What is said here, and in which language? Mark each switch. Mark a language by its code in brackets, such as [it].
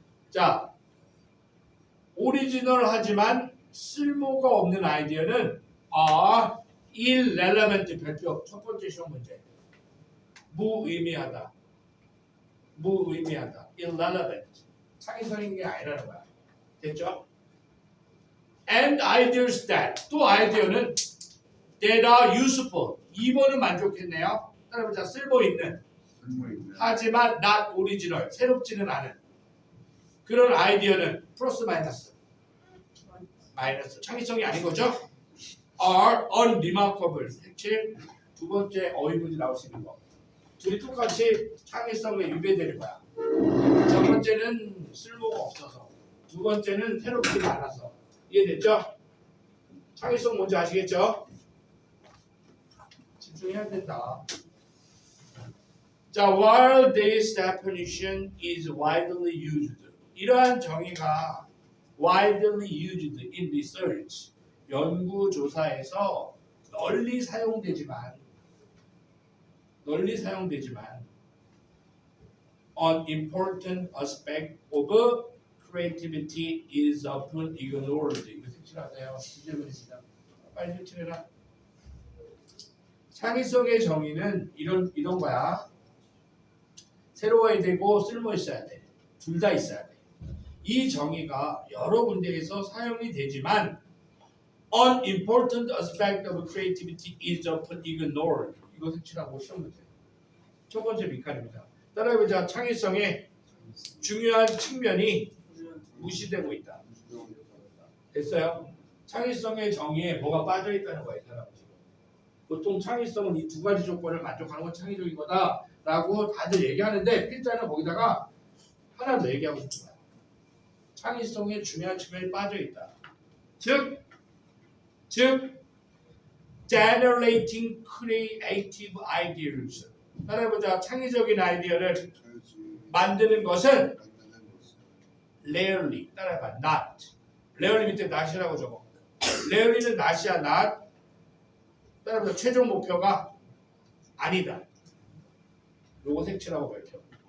[ko] 자, 오리지널 하지만 쓸모가 없는 아이디어는 [en] are irrelevant [ko] 별표 첫 번째 시험 문제 무의미하다 irrelevant 창의성인 게 아니라는 거야. 됐죠? [en] And ideas that [ko] 또 아이디어는 [en] that are useful [ko] 2번은 만족했네요. 따라해보자. 쓸모있는 하지만 [en] not original [ko] 새롭지는 않은 그런 아이디어는 플러스 마이너스 창의성이 아닌 거죠? [en] are unremarkable [ko] 색칠 두 번째 어휘문이 나올 수 있는 거 둘이 똑같이 창의성에 유배되는 거야. 첫 번째는 쓸모가 없어서 두 번째는 새롭지 않아서 이해됐죠? 창의성 뭔지 아시겠죠? 집중해야 된다. [en] 자, while this definition is widely used [ko] 이러한 정의가 [en] widely used in research [ko] 연구조사에서 널리 사용되지만 [en] an important aspect of creativity is often ignored. [ko] 이거 색칠하세요. 질문입니다. 빨리 색칠해라. 창의성의 정의는 이런 거야. 새로워야 되고 쓸모 있어야 돼. 둘 다 있어야 돼. 이 정의가 여러 군데에서 사용이 되지만 [en] an important aspect of creativity is often ignored. [ko] 이거 색칠하고 시험 문제. 첫 번째 밑칸입니다. 따라해보자. 창의성의 중요한 측면이 무시되고 있다. 됐어요? 창의성의 정의에 뭐가 빠져있다는 거예요. 이 사람은 지금. 보통 창의성은 이 두 가지 조건을 만족하는 건 창의적인 거다 라고 다들 얘기하는데 필자는 거기다가 하나 더 얘기하고 싶은 거야. 창의성의 중요한 측면이 빠져있다. 즉 [en] generating creative ideas [ko] 따라해보자. 창의적인 아이디어를 만드는 것은 rarely 따라해봐. not rarely 밑에 not이라고 적어. rarely는 not이야. not 따라해보자. 최종 목표가 아니다. 요거 색칠하고 밝혀.